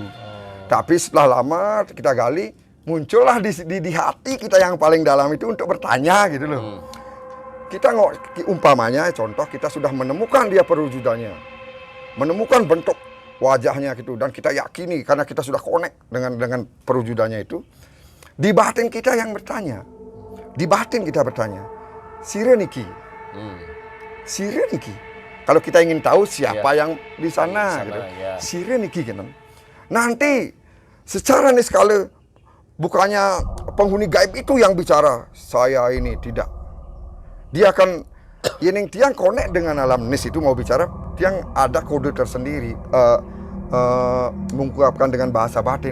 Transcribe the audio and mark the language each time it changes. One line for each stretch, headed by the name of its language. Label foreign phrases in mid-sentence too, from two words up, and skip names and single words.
Indonesian: Tapi setelah lama kita gali, muncullah di hati kita yang paling dalam itu untuk bertanya gitu loh. Kita umpamanya contoh kita sudah menemukan dia perwujudannya, menemukan bentuk wajahnya gitu, dan kita yakini karena kita sudah connect dengan perwujudannya itu. Di batin kita yang bertanya,
Balinese: sire niki.
Indonesian: Kalau kita ingin tahu siapa yang di sana, gitu.
Balinese: Sire niki gitu.
Indonesian: Nanti secara niskala bukannya penghuni gaib itu yang bicara, saya ini tidak. Dia akan, yang tiang connect dengan alam nis itu mau bicara, tiang ada kode tersendiri, mengungkapkan dengan bahasa batin.